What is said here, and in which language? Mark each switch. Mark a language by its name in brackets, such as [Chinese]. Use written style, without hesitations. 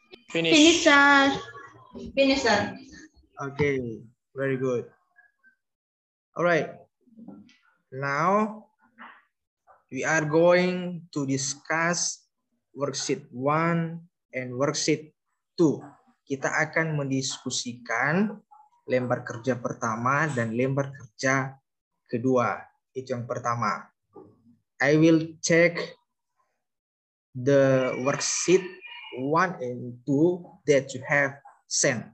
[English] Finish, sir. Finish, sir. Okay, very good. All right. Now, we are going to discuss worksheet 1 and worksheet 2. [Indonesian] Kita akan mendiskusikan lembar kerja pertama dan lembar kerja kedua. Itu yang pertama. [English] I will check the worksheet 1 and 2 that you have sent.